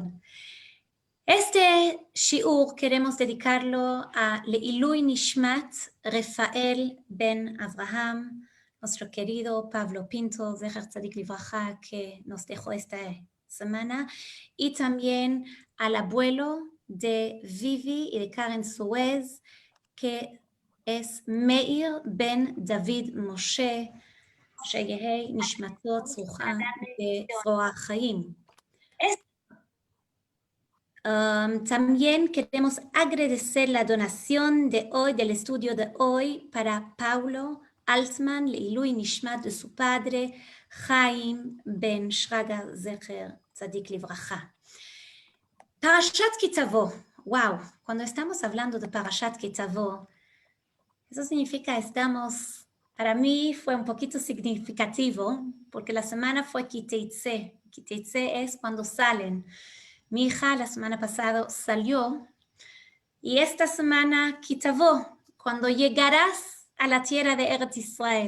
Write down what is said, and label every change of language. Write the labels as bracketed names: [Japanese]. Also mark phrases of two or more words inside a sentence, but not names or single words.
[Spanish] Este shiur queremos dedicarlo a [Hebrew] לעילוי נשמת [Spanish] Rafael Ben Abraham, nuestro querido Pablo Pinto, [Hebrew] זכר צדיק לברכה, [Spanish] que nos dejó esta semana, y también al abuelo de Vivi y de Karen Suez, que es Meir Ben David Moshe, [Hebrew] שיהי נשמתו צרוחה בזרוע החיים. [Spanish] También queremos agradecer la donación de hoy, del estudio de hoy, para Paulo Altman, [Hebrew] לעילוי נשמת [Spanish] de su padre, [Hebrew] חיים בן שרגא זכר צדיק לברכה. [Spanish] Parashat Ki Tavo. Wow, cuando estamos hablando de Parashat Ki Tavo, eso significa para mí fue un poquito significativo, porque la semana fue Ki Teitze. Ki Teitze es cuando salen. Mi hija la semana pasada salió y esta semana Ki Tavo, cuando llegarás a la tierra de Eretz Israel.